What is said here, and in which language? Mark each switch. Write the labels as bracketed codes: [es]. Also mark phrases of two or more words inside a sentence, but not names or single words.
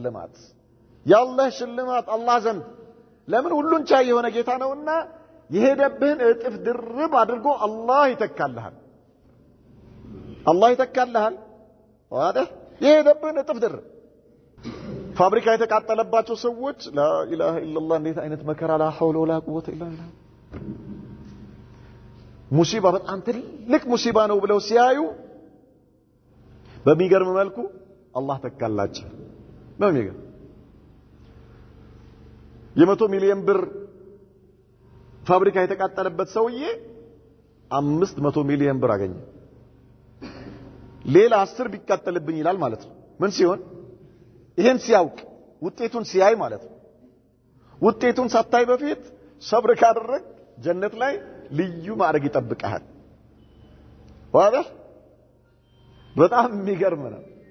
[am] ሽልማት አላህ ዘንድ ለምን ሁሉን ቻይ የሆነ ጌታ ነውና የሄደብህን እጥፍ ድርብ አድርጎ አላህ ይተካልሃል واضح የሄደብህን እጥፍ ድርብ ፋብሪካ የተቃጠለባቸው ሰዎች [ar] لا اله الا الله [am] እንዴት አይነት መከራ [ar] لا حول ولا قوه الا بالله [am] ሙሲባ በጣም ትልቅ ሙሲባ ነው ብለው ሲያዩ በሚገርም መልኩ አላህ ተካላቸው ነው የሚገርም የ100 ሚሊዮን ብር ፋብሪካ የተቃጠለበት ሰውዬ 500 ሚሊዮን ብር አገኘ ሌላ 10 ቢቃጠልብኝ ይላል ማለት ነው ምን ሲሆን ይሄን ሲያውቅ ውጤቱን ሲያይ ማለት ነው ውጤቱን ሳታይ በፊት ሰብር ካደረግ ጀነት ላይ ልዩ ማዕረግ ይጠብቃል واضح በጣም የሚገርም ነው